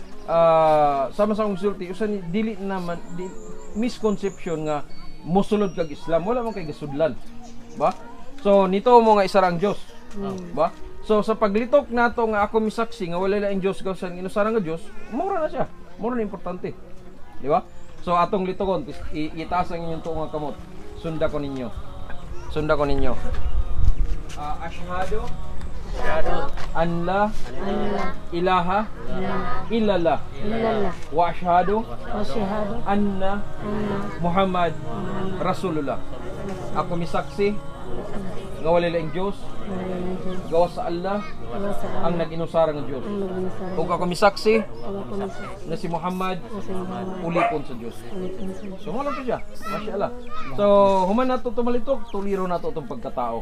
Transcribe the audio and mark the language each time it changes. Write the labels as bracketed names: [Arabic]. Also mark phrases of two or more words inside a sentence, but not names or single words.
[Cebuano] Sama sa akong sulti, usan dili naman misconception nga mosulod kag Islam, wala man kay gasudlan, ba? So nito mo nga isa ra ang Dios, ba? So sa paglitok nato nga ako misaksi nga wala laing Dios gawsan inusara nga Dios, mura na siya, mura na importante, di ba? So atong litokon itaas ang inyong tuong nga kamot, sunda ko ninyo. [Arabic] أشهد أن لا إله إلا الله وأشهد أن محمد رسول الله. [Cebuano] Ako misaksi nga wala laing Dios gawas sa Allah ang nag-inusara nga Dios. Ug ako misaksi na si Muhammad ulipon sa Dios. So mo lang to siya. Masyaallah. So human nato tumalitok, tuliro nato tong pagkatao.